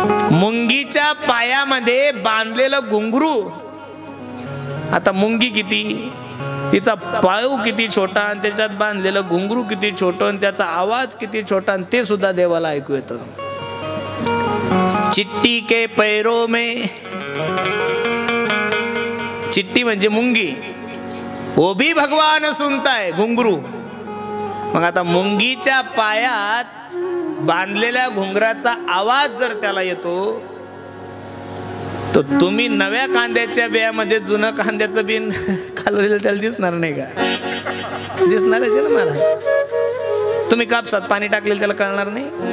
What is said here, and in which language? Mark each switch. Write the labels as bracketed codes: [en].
[mr] मुंगीच्या पायामध्ये बांधलेलं घुंगरू. आता मुंगी किती, तिचा पाय किती छोटा, आणि त्याच्यात बांधलेलं घुंगरू किती छोटं, आणि त्याचा आवाज किती छोटा, आणि ते सुद्धा देवाला ऐकू येतं. [hi] चिट्टी के पैरों में, [mr] चिट्टी म्हणजे मुंगी, [hi] वो भी भगवान सुनता है, घुंगरू. [mr] मग आता मुंगीच्या पायात बांधलेल्या घुंगराचा आवाज जर त्याला येतो, तर तुम्ही नव्या कांद्याच्या बियामध्ये जुनं कांद्याचं बिन खालवलेलं त्याला दिसणार नाही का? दिसणारच आहे ना महाराज. तुम्ही कापसात पाणी टाकलेलं त्याला कळणार नाही?